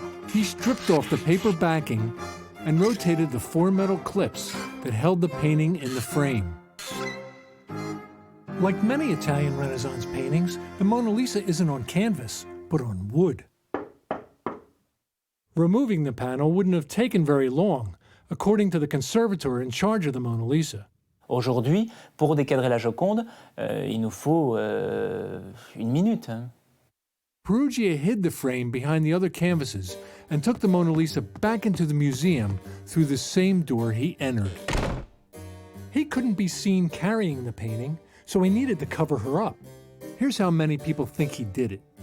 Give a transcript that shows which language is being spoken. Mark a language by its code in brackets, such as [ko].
[en] He stripped off the paper backing and rotated the 4 metal clips that held the painting in the frame. Like many Italian Renaissance paintings, the Mona Lisa isn't on canvas, but on wood. Removing the panel wouldn't have taken very long, according to the conservator in charge of the Mona Lisa. [fr] Aujourd'hui, pour décadrer la Joconde, il nous faut 1 minute. [en] Peruggia hid the frame behind the other canvases and took the Mona Lisa back into the museum through the same door he entered. He couldn't be seen carrying the painting, so he needed to cover her up. Here's how many people think he did it.